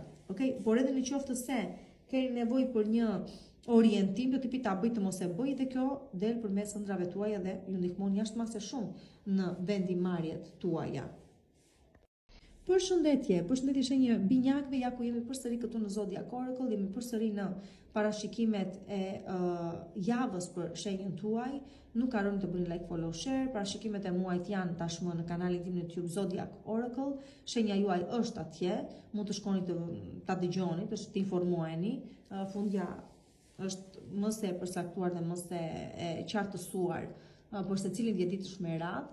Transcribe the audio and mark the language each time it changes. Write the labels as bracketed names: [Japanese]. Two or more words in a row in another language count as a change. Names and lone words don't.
[Albanian] Okej, por edhe nëse se keni nevojë për një orientim të tipit ta bëj të mos e bëj dhe kjo del përmes ëndrave tuaja dhe ju ndihmon jashtëmase shumë në vendimarrjet tuaja. Përshëndetje shenjë binjakëve, ja ku jemi përsëri këtu në Zodiac Oracle, jemi përsëri në parashikimet e javës për shenjën tuaj. Nuk harroni të bëni [English] like, follow, share. [Albanian] Parashikimet e muajit janë tashmë në kanalin tim në YouTube Zodiac Oracle. Shenja juaj është atje, mund të shkoni ta dëgjoni, të informoheni. Fundja është më së përcaktuar dhe më së qartësuar për secilin dietësh me radhë.